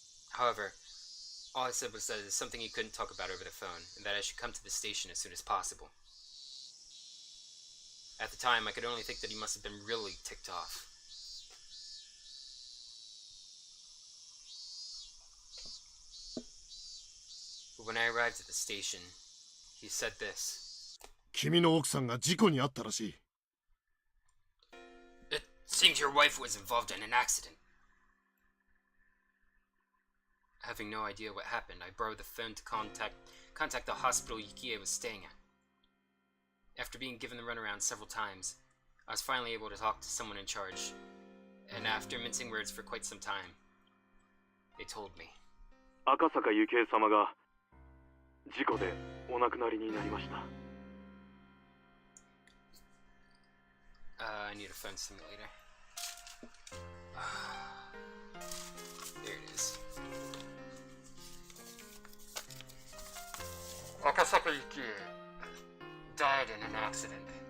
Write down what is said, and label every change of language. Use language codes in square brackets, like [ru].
[en] However, all I said was that it is something he couldn't talk about over the phone, and that I should come to the station as soon as possible. At the time, I could only think that he must have been really ticked off. But when I arrived at the station, he said this. [ja] 君の奥さんが事故に遭ったらしい。 [en] It seems your wife was involved in an accident. Having no idea what happened, I borrowed the phone to contact the hospital Yukie was staying at. After being given the runaround several times, I was finally able to talk to someone in charge, and after mincing words for quite some time, they told me. [ja] 赤坂幸恵様が事故でお亡くなりになりました。 [en] I need a phone simulator. There it is. Akasaka Yukie died in an accident.